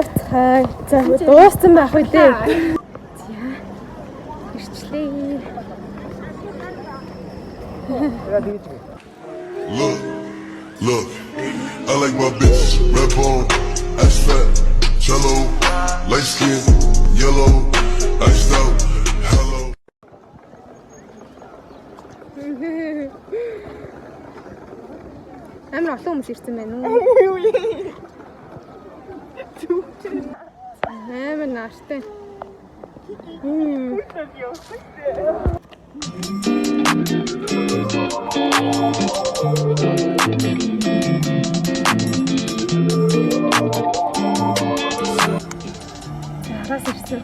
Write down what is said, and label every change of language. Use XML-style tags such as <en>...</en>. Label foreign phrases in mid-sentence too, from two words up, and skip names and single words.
<mn>Хай. За дууссан байх үү дээ. За. Ирчлээ.</mn> <en>Look, I like my bitch, red bone, ass fat, cello, light skin, yellow, iced out, hello.</en> <mn>Амар олон хүмүүс ирсэн байна уу? Амар нааштай. Араас ирсэн.</mn>